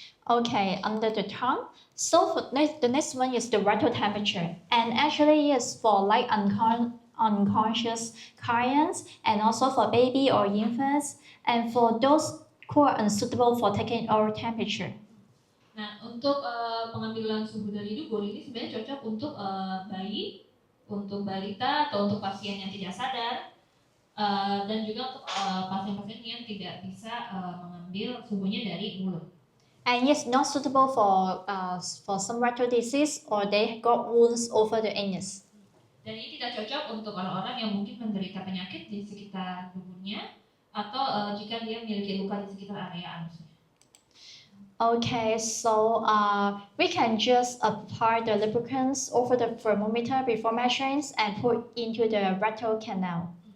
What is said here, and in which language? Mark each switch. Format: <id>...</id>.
<en>Okay, under the tongue. So the next one is the rectal temperature, and actually is for like unconscious clients, and also for baby or infants, and for those who are unsuitable for taking oral temperature.</en> <id>Nah, untuk pengambilan suhu dari dubur ini sebenarnya cocok untuk bayi, untuk balita, atau untuk pasien yang tidak sadar, dan juga untuk pasien-pasien yang tidak bisa mengambil suhunya dari mulut.</id> <en>And it's not suitable for some rectal disease or they got wounds over the anus.</en> <id>Dan ini tidak cocok untuk orang-orang yang mungkin menderita penyakit di sekitar duburnya, atau jika dia memiliki luka di sekitar area anusnya.</id> <en>Okay, so we can just apply the lubricants over the thermometer before measuring and put into the rectal canal.</en>